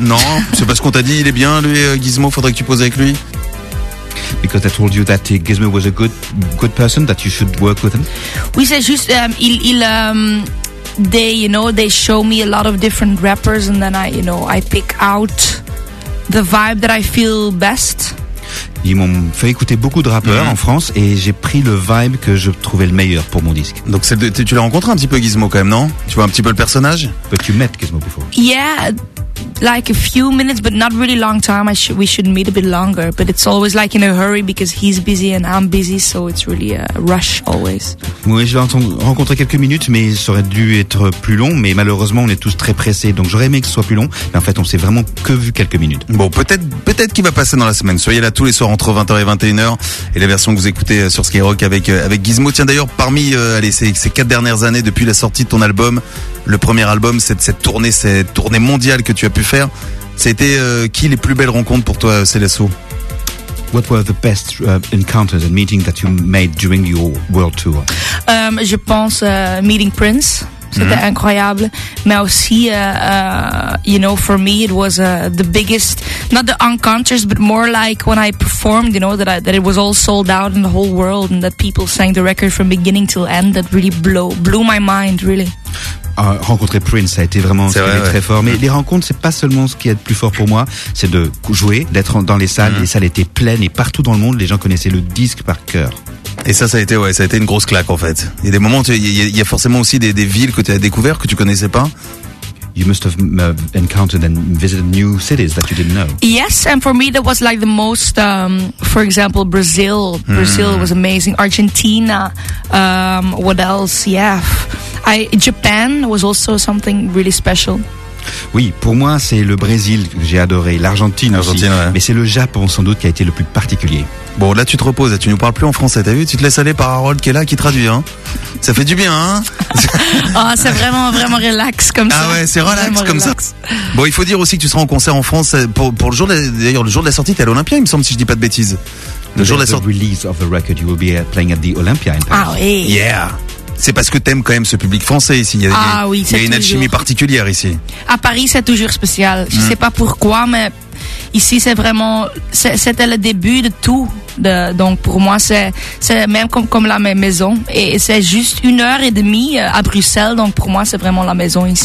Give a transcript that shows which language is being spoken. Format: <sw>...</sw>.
<fr>Non, c'est parce qu'on t'a dit il est bien, lui, Gizmo, faudrait que tu poses avec lui.</fr> <en>Because I told you that Gizmo was a good person, that you should work with him.</en> <fr>Oui, c'est juste,</fr> <en>they show me a lot of different rappers and then I pick out the vibe that I feel best.</en> <fr>Ils m'ont fait écouter beaucoup de rappeurs en France et j'ai pris le vibe que je trouvais le meilleur pour mon disque. Donc tu l'as rencontré un petit peu, Gizmo, quand même, non? Tu vois un petit peu le personnage?</fr> <en>But you met Gizmo before? Yeah, like a few minutes, but not really long time. We should meet a bit longer, but it's always like in a hurry because he's busy and I'm busy, so it's really a rush always.</en> <fr>Oui, je l'ai rencontré quelques minutes, mais ça aurait dû être plus long. Mais malheureusement, on est tous très pressés, donc j'aurais aimé que ce soit plus long. Mais en fait, on s'est vraiment que vu quelques minutes. Bon, peut-être qu'il va passer dans la semaine. Soyez là tous les soirs entre 20h et 21h. Et la version que vous écoutez sur Skyrock avec Gizmo. Tiens, d'ailleurs, parmi ces 4 dernières années, depuis la sortie de ton album, le premier album, cette tournée mondiale que tu as pu faire, c'était qui les plus belles rencontres pour toi, Célesso?</fr> <en>What were the best encounters and meetings that you made during your world tour?</en> <fr>Je pense meeting Prince, c'était mm-hmm. incroyable. Mais aussi,</fr> <en>for me, it was the biggest, not the encounters, but more like when I performed, you know, that it was all sold out in the whole world and that people sang the record from beginning till end. That really blew my mind, really.</en> <fr>Rencontrer Prince, ça a été vraiment très fort. Mais les rencontres, c'est pas seulement ce qui est le plus fort pour moi, c'est de jouer, d'être dans les salles. Les salles étaient pleines et partout dans le monde, les gens connaissaient le disque par cœur. Et ça a été une grosse claque en fait. Il y a des moments, il y a forcément aussi des villes que tu as découvertes que tu connaissais pas.</fr> <en>You must have encountered and visited new cities that you didn't know. Yes, and for me that was like the most. For example, Brazil. Brazil was amazing. Argentina. What else? Yeah. Japan was also something really special.</en> <fr>Oui, pour moi, c'est le Brésil que j'ai adoré, l'Argentine aussi, ouais. Mais c'est le Japon sans doute qui a été le plus particulier. Bon, là tu te reposes, tu nous parles plus en français, t'as vu, tu te laisses aller par Harold qui est là, qui traduit, hein. Ça fait du bien, hein. Oh, c'est vraiment, vraiment relax comme ça. Ah ouais, c'est relax vraiment comme relax. Ça. Bon, il faut dire aussi que tu seras en concert en France pour le jour, d'ailleurs le jour de la sortie, t'es à l'Olympia, il me semble, si je dis pas de bêtises.</fr> <en>The release of the record, you will be playing at the Olympia in Paris.</en> <fr>Ah oui.</fr> <en>Yeah.</en> <fr>C'est parce que t'aimes quand même ce public français ici. Il y a une alchimie particulière ici. À Paris, c'est toujours spécial. Je sais pas pourquoi, mais ici, c'est vraiment. C'était le début de tout. Donc pour moi, c'est même comme la même maison. Et c'est juste une heure et demie à Bruxelles. Donc pour moi, c'est vraiment la maison ici.</fr>